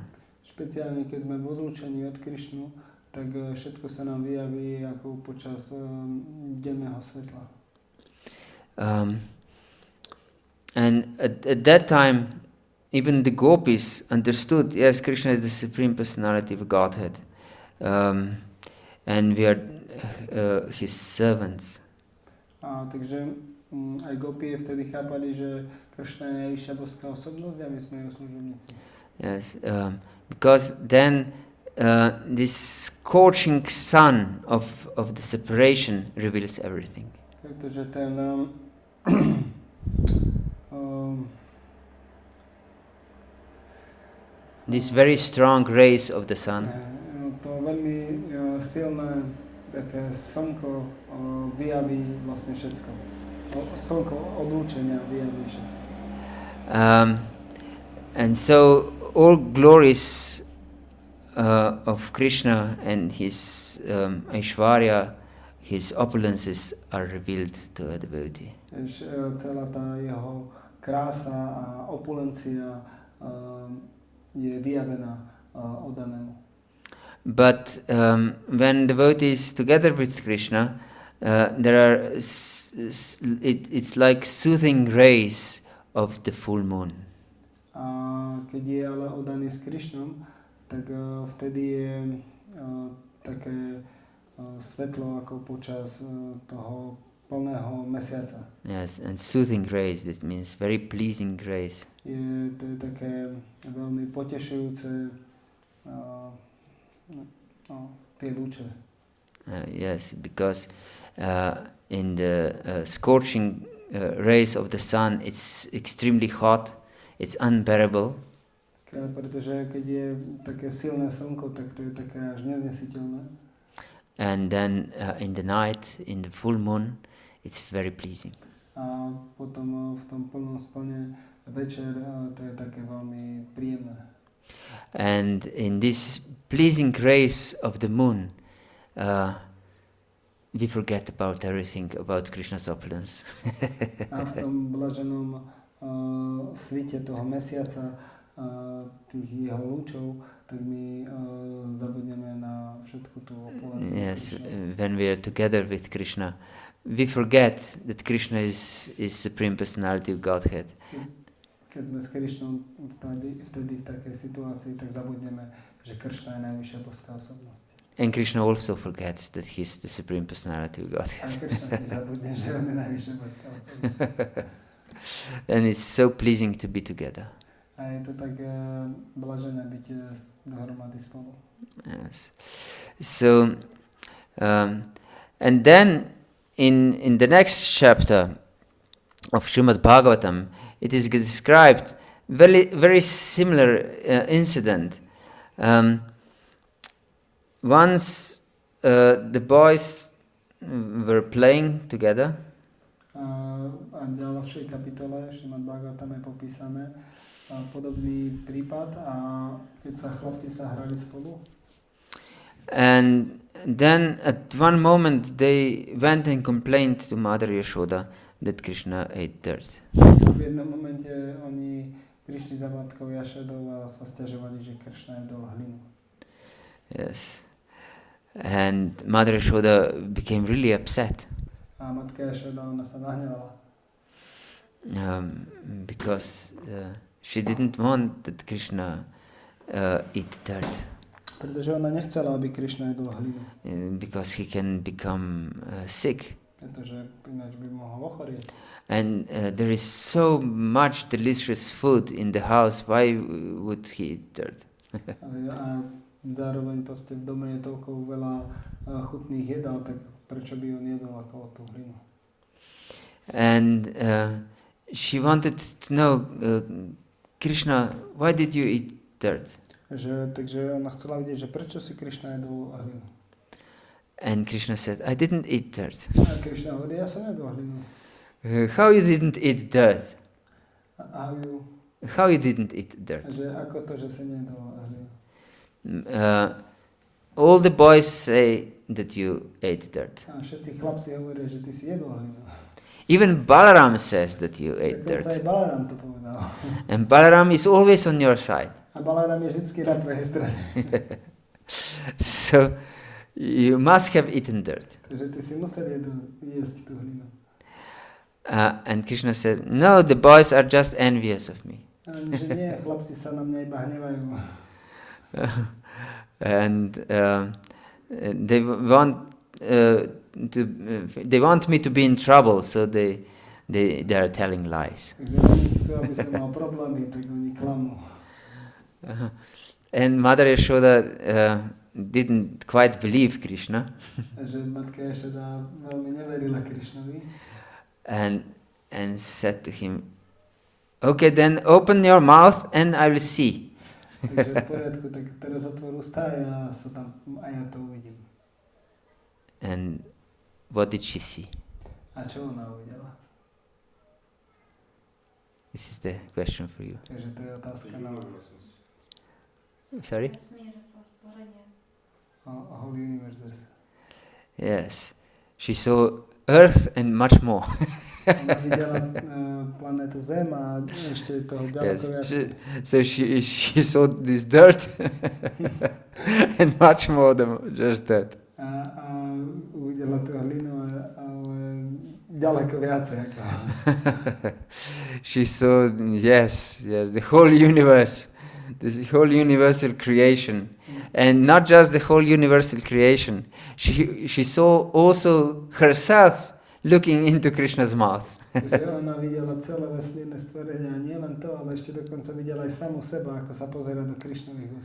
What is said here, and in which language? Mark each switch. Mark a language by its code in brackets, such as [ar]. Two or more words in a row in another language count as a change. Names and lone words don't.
[sk] Špeciálne keď sme v odlúčení od Krishnu, tak všetko sa nám vyjaví ako počas denného svetla. [en] And at that time, even the gopis understood, yes, Krishna is the Supreme Personality of Godhead, and we are his servants. [sk] Takže aj gopie vtedy chápali, že Krishna je najvyššia boská osobnosť a my sme jeho služobníci. [en] Yes, because then this scorching sun of the separation reveals everything. [sk] Pretože ten [en] this very strong rays of the sun. [sk] To veľmi silné také slnko vyjaví vlastne všetko. Slnko odlúčenia vyjaví všetko. [en] And so all glories of Krishna and his Aishwarya, his opulences are revealed to a devotee. [sk] Celá tá jeho krása a opulencia je vyjavená oddanému. [en] But when devotees together with Krishna, there are it's like soothing rays of the full moon. [sk] A keď je ale oddaný s Krishnom, tak vtedy je také svetlo ako počas toho plného mesiaca. [en] Yes, and soothing rays, that means very pleasing rays. [sk] To je také veľmi potešujúce tie lúče. [en] Yes, because in the scorching rays of the sun, it's extremely hot, it's unbearable. [sk] Pretože keď je také silné slnko, tak to je také až neznesiteľné. [en] And then in the night, in the full moon, it's very pleasing. [sk] A potom v tom plnom splne večer to je také veľmi príjemné. [en] And in this pleasing rays of the moon, we forget about everything about Krishna's opulence. [sk] A v tom blaženom svite toho mesiaca, tých jeho lúčov, tak my zabudneme na všetku tú opulenciu. [en] Yes, when we are together with Krishna, we forget that Krishna is Supreme Personality of Godhead. [sk] Keď sme s Krišnom vtedy v takej situácii, tak zabudneme, že Kršna je najvyššia boská osobnosť. [en] And Krishna also forgets that he is the Supreme Personality of Godhead. [sk] A Kršna tiež zabudne, že on je najvyššia boská osobnosť. [en] And it's so pleasing to be together. [sk] A je to tak blažené byť dohromady spolu. [en] Yes. So, and then in the next chapter of Srimad Bhagavatam, it is described very similar incident. Once the boys were playing together. [sk] A v ďalšej kapitole Srimad Bhagavatam je popísané podobný prípad, a keď sa chlapci hrali spolu. [en] And then at one moment they went and complained to Mother Yasoda that Krishna ate dirt. [sk] V jednom momente oni prišli za matkou Jašodou a sa sťažovali, že Kršna jedol hlinu. [en] Yes. And Mother Yasoda became really upset. [sk] A matka Jašoda, ona sa nahnevala. [en] Because she didn't want that Krishna eat dirt. [sk] Pretože ona nechcela, aby Kršna jedol hlinu. [en] Because he can become sick. [sk] Pretože ináč by mohol ochorieť. [en] And there is so much delicious food in the house. Why would he eat dirt? [sk] A zároveň proste v dome je toľko veľa chutných jedál, tak prečo by on jedol ako tú hlinu? [en] And she wanted to know, Krishna, why did you eat dirt? [sk] Takže ona chcela vedieť, že prečo si Kršna jedol hlinu. [en] And Krishna said, I didn't eat dirt. [sk] A Kršna hovorí, ja som jedol hlinu. [en] How you didn't eat dirt? How you didn't eat dirt? [sk] Že ako to, že si nejedol hlinu? [en] All the boys say that you ate dirt. [sk] A všetci chlapci hovoria, že ty si jedol hlinu. [en] Even Balaram says that you ate dirt. [sk] Dokonca aj Balaram to povedal. [en] And Balaram is always on your side. [sk] A Balaram je vždycky na tvojej strane. [en] So you must have eaten dirt. [sk] Takže ty si musel jesť tú hlinu. [en] And Krishna said, no, the boys are just envious of me. [sk] Že nie, chlapci sa na mňa iba hnevajú. [en] And they want me to be in trouble, so they are telling lies. And Mother Yasoda didn't quite believe Krishna. And said to him, okay, then open your mouth and I will see. [sk] Takže v poriadku, tak teraz otvor ústa a ja to uvidím. [en] And what did she see? [sk] A čo ona uvidela? [en] This is the question for you. [sk] Takže to je otázka na vás. [en] Sorry? Whole universe. Yes. She saw Earth and much more. [sk] Ona videla planetu Zem a ešte toho ďaleko viac. [en] So she saw this dirt and much more than just that. [sk] A uvidela tú hlinu, ale ďaleko viacej. [en] She saw, yes, the whole universe, this whole universal creation. And not just the whole universal creation. She saw also herself looking into Krishna's mouth. [sk] Takže ona videla celé vesmírne stvorenia, a nie len to, ale ešte dokonca videla aj samu seba, ako sa pozerá do Krishnových úst.